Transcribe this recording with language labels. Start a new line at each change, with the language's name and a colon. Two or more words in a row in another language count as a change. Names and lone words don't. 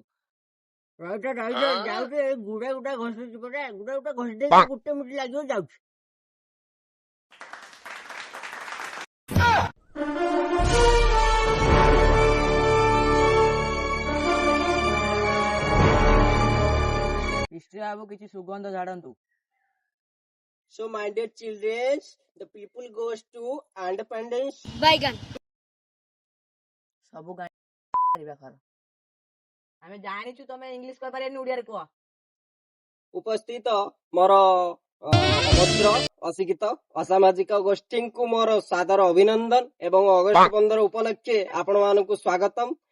Odia: ଯାଉଛି ଗୁଡା ଘଷୁଛି ପରା, ଗୁଡା ଘଷି ଦେଇକି ଗୋଟେ ମିନିଟ୍ ଲାଗିବ, ଯାଉଛି। ହିଷ୍ଟ୍ରି ବାବୁ କିଛି ସୁଗନ୍ଧ ଝାଡନ୍ତୁ।
English: So my dear children, the people goes to independence.
Odia: ସବୁ ଆମେ ଜାଣିଛୁ ତମେ ଇଂଲିଶ କହିପାରିବନି, ଓଡିଆରେ କୁହ। ଉପସ୍ଥିତ ମୋର ଅଭଦ୍ର, ଅଶିକ୍ଷିତ, ଅସାମାଜିକ ଗୋଷ୍ଠୀଙ୍କୁ ମୋର ସାଦର ଅଭିନନ୍ଦନ ଏବଂ ଅଗଷ୍ଟ 15 ଉପଲକ୍ଷେ ଆପଣ ମାନଙ୍କୁ ସ୍ୱାଗତମ।